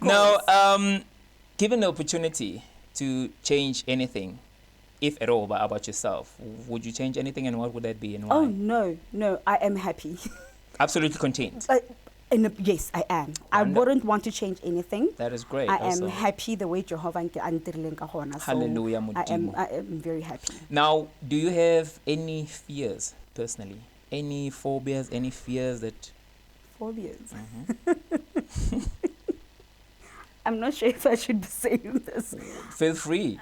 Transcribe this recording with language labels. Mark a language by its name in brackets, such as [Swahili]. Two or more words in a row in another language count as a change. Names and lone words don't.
[English] Now, given the opportunity to change anything, if at all, about yourself, would you change anything, and what would that be and why? Oh, no, I am happy. Absolutely content. Yes, I am. I wouldn't want to change anything. That is great. I am happy the way Jehovah [Southern Sotho] antirileng ka hona. [English] Hallelujah, I am very happy. Now, do you have any fears personally? Any phobias? Any fears that? Phobias. I'm not sure if I should be saying this. Feel free.